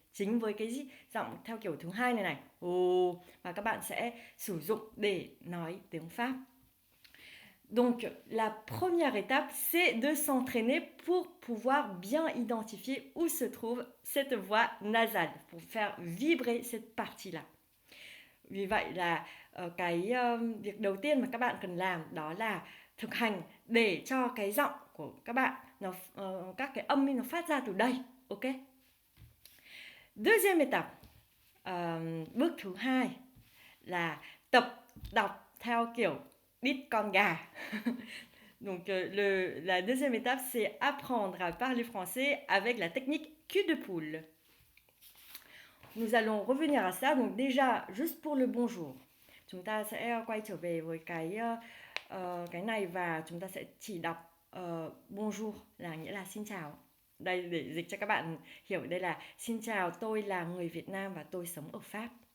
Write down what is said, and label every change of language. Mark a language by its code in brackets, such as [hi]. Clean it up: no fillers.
[vi] Chính với cái giọng theo kiểu thứ hai này mà các bạn sẽ sử dụng để nói tiếng Pháp. [fr] Donc la première étape, c'est de s'entraîner pour pouvoir bien identifier où se trouve cette voix nasale, pour faire vibrer cette partie-là. [vi] Vì vậy là việc đầu tiên mà các bạn cần làm đó là thực hành để cho cái giọng của các bạn các cái âm nó phát ra từ đây, ok? [fr] Deuxième étape, [vi] bước thứ hai là tập đọc theo kiểu đít con gà. [fr] Donc la deuxième étape, c'est apprendre à parler français avec la technique cul de poule. Nous allons revenir à ça. Donc déjà, juste pour le bonjour, [vi] chúng ta sẽ quay trở về với cái này và chúng ta sẽ chỉ đọc bonjour là nghĩa là xin chào. Đây để dịch cho các bạn hiểu, đây là xin chào, tôi là người Việt Nam và tôi sống ở Pháp.